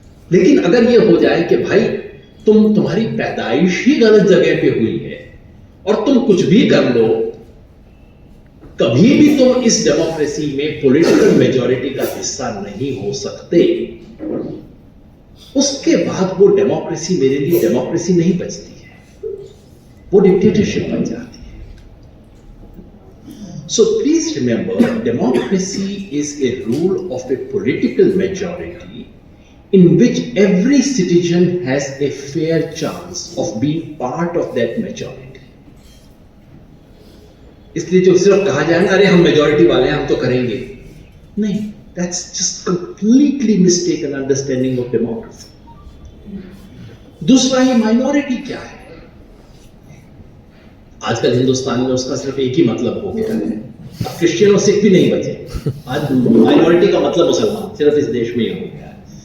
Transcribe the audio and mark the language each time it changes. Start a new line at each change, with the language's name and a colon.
Hindi: लेकिन अगर ये हो जाए कि भाई तुम्हारी पैदाइश ही गलत जगह पे हुई है और तुम कुछ भी कर लो, कभी भी तुम इस डेमोक्रेसी में पॉलिटिकल मेजॉरिटी का हिस्सा नहीं हो सकते, उसके बाद वो डेमोक्रेसी मेरे लिए डेमोक्रेसी नहीं बचती है, वो डिक्टेटरशिप बन जाती है।
English: So please remember, democracy is a rule of a political majority in which every citizen has a fair chance of being part of that majority.
Hindi: इसलिए जो सिर्फ कहा जाए ना, अरे हम मेजॉरिटी वाले हैं, हम तो करेंगे, नहीं,
English: that's just completely mistaken understanding of democracy.
Hindi: दूसरा, ये माइनॉरिटी क्या है? आजकल हिंदुस्तान में उसका सिर्फ एक ही मतलब हो गया है, अब क्रिश्चियन और सिख भी नहीं बचे, आज माइनॉरिटी का मतलब मुसलमान सिर्फ इस देश में ही हो गया है।